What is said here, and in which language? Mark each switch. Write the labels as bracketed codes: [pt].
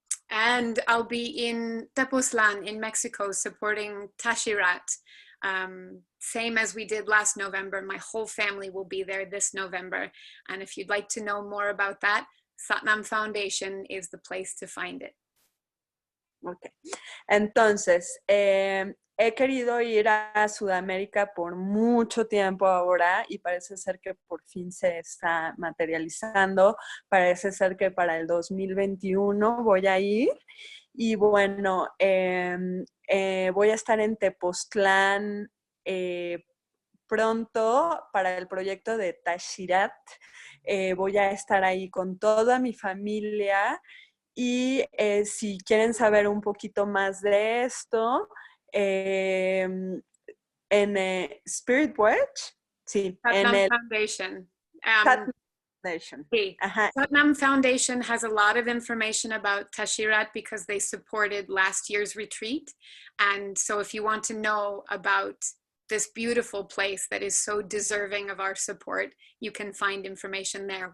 [en] And I'll be in Tepoztlán in Mexico supporting Tashirat. Same as we did last November. My whole family will be there this November. And if you'd like to know more about that, Satnam Foundation is the place to find it. Ok. [es] Entonces, he querido ir a Sudamérica por mucho tiempo ahora y parece ser que por fin se está materializando. Parece ser que para el 2021 voy a ir. Y bueno, voy a estar en Tepoztlán pronto para el proyecto de Tashirat. Voy a estar ahí con toda mi familia. Y si quieren saber un poquito más de esto, en Spirit Watch, sí, [en] Satnam [es] en el [en] Foundation. Satnam Foundation. [es] Sí. [en] Satnam Foundation has a lot of information about Tashirat because they supported last year's retreat. And so if you want to know about this beautiful place that is so deserving of our support, you can find information there.